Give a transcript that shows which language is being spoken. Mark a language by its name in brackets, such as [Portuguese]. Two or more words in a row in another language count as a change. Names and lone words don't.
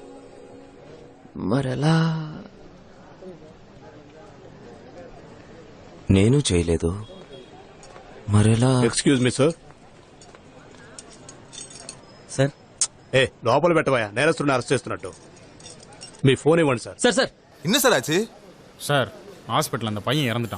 [Telugu] మరెలా? నేను చేయలేదు, మరెలా? [English] excuse me sir. [Telugu] సార్ లోపల పెట్టవా, నేరస్తుడిని అరెస్ట్ చేస్తున్నట్టు. మీ ఫోన్ ఇవ్వండి సార్. [Tamil] சார் சார் என்ன சார் ஆச்சு? [English] sir hospital [Tamil] அந்த பையன் இறந்துட்டான்.